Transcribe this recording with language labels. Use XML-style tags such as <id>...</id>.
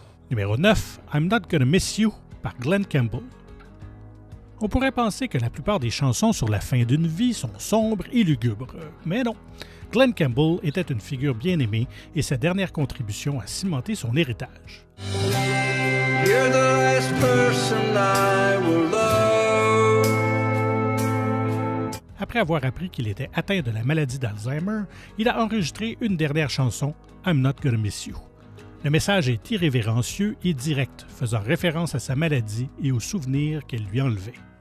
<fr>Numéro 9, I'm Not Gonna Miss You par Glen Campbell. On pourrait penser que la plupart des chansons sur la fin d'une vie sont sombres et lugubres, mais non. Glen Campbell était une figure bien aimée et sa dernière contribution a cimenté son héritage.</fr> <en>You're the last person I will love.</en> <fr>Après avoir appris qu'il était atteint de la maladie d'Alzheimer, il a enregistré une dernière chanson, I'm Not Gonna Miss You. Le message est irrévérencieux et direct, faisant référence à sa maladie et aux souvenirs qu'elle lui enlevait.</fr>